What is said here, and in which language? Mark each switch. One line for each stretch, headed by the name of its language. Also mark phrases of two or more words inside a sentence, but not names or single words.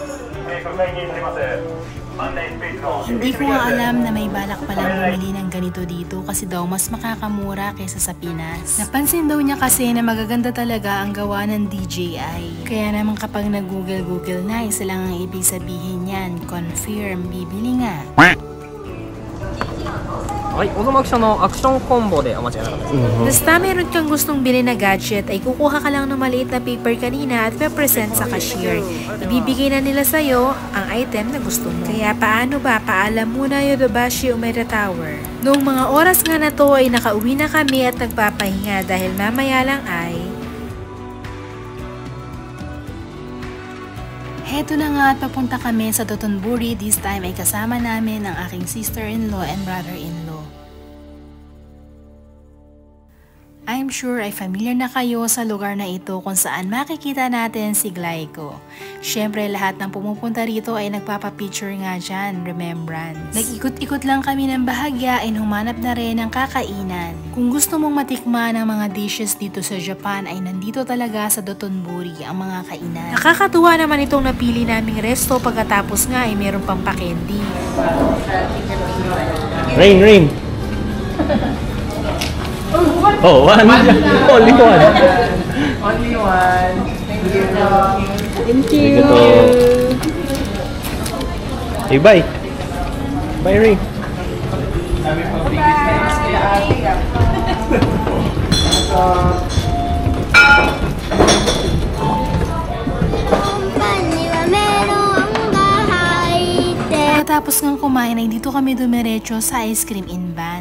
Filipino: Hindi ko nga alam na may balak palang bumili ng ganito dito kasi daw mas makakamura kaysa sa Pinas. Napansin daw niya kasi na magaganda talaga ang gawa ng DJI. Kaya naman kapag nag-google na, isa lang ang ibig sabihin yan. Confirm, bibili nga.
Japanese: はい、Uzumakiのアクションコンボでお待ちください。
Filipino: Basta meron kang gustong bilhin na gadget ay kukuha ka lang ng maliit na paper kanina at pe-present sa cashier. Ibibigay na nila sa'yo ang item na gusto mo. Kaya paano ba? Paalam muna Yodobashi Umeda Tower. Noong mga oras nga na to ay nakauwi na kami at nagpapahinga dahil mamaya lang ay heto na nga at papunta kami sa Dotonbori. This time ay kasama namin ang aking
English: sister-in-law and brother-in-law. I'm sure
Filipino: ay familiar na kayo sa lugar na ito kung saan makikita natin si Glyco. Siyempre lahat ng pumupunta rito ay nagpapapicture nga dyan, remembrance. Nag-ikot-ikot lang kami ng bahagya and humanap na rin ng kakainan. Kung gusto mong matikman ang mga dishes dito sa Japan ay nandito talaga sa Dotonbori ang mga kainan. Nakakatuwa naman itong napili naming resto pagkatapos nga ay meron pang pa-candy.
English: Rain. Oh, one. Only one. Only one. Thank you. Thank you. Hey, bye. Bye, Ray.
Filipino: Pagkatapos ng kumain ay dito kami dumiretso sa
English: ice cream in van.